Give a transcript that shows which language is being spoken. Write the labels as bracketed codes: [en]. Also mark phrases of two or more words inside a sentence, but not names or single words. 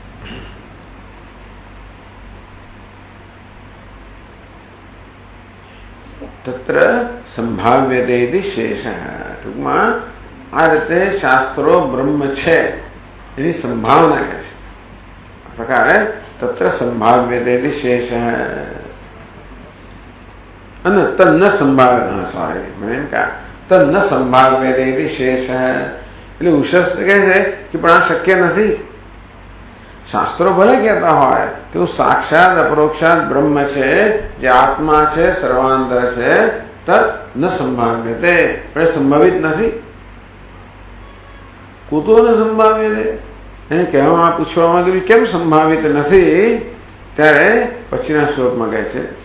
[sa] તત્ર સંભાવ્યતે શેષ. [gu] ટૂંકમાં આ રીતે શાસ્ત્રો બ્રહ્મ છે એની સંભાવના કહે છે. આ પ્રકારે [sa] तत्र संभाव्यते शेष तन्न संभाव्य [hi] सॉरी मैंने कहा [sa] तन्न संभाव्यते शेष [gu] એટલે ઉશસ્ત કહે છે કે પણ આ શક્ય નથી. શાસ્ત્રો ભલે કહેતા હોય કે હું [sa] સાક્ષાત અપરોક્ષાત [gu] બ્રહ્મ છે, જે આત્મા છે, સર્વાંતર છે, [sa] તત ન સંભાવ્યતે, [gu] પણ સંભવિત નથી. [sa] કુતો ન સંભાવ્યતે [gu] એને કહેવામાં પૂછવામાં કે કેમ સંભાવિત નથી, ત્યારે પછીના શ્લોકમાં કહે છે